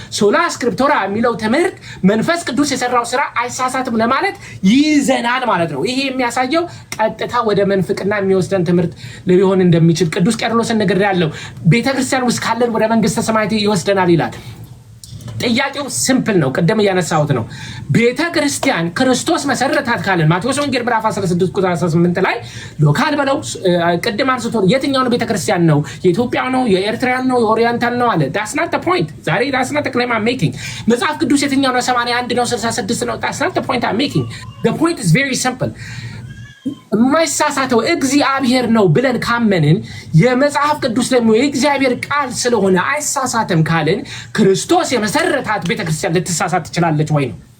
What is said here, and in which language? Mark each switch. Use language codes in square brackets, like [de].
[am] ሶላ ስክሪፕቶራ የሚለው ትምህርት መንፈስ ቅዱስ የሰራው ስራ አይሳሳትም ለማለት ይዘናል ማለት ነው። ይሄ የሚያሳየው ቀጥታ ወደ መንፍቅና የሚወስደን ትምህርት ሊሆን እንደሚችል ቅዱስ ቄርሎስን ነገር ያለው ቤተክርስቲያን ውስጥ ካለን ወደ መንግስተ ሰማያት ይወስደናል ይላል። ጥያቄው ሲምፕል ነው። ቀደም ያነሳሁት ነው። ቤተ ክርስቲያን ክርስቶስ መሰረታት ካለን ማቴዎስ ወንጌል ምዕራፍ 16 ቁጥር 18 ላይ ሎካል በለው ቀደም አንስቶ የትኛው ነው ቤተ ክርስቲያን ነው? የኢትዮጵያ ነው? የኤርትራን ነው? የኦሪየንታል ነው አለ። [en] that's not the point ዛሬ that's not the claim I'm making። [am] መጽሐፍ ቅዱስ የትኛው ነው? 81 ነው? 66 ነው? [en] that's not the point I'm making። the point is very simple። [am] የማይሳሳተው እግዚአብሔር ነው ብለን ካመንን የመጽሐፍ ቅዱስ ደግሞ የእግዚአብሔር ቃል ስለሆነ አይሳሳትም ካልን ክርስቶስ የመሰረታት ቤተክርስቲያን ልትሳሳት ትችላለች ወይ ነው?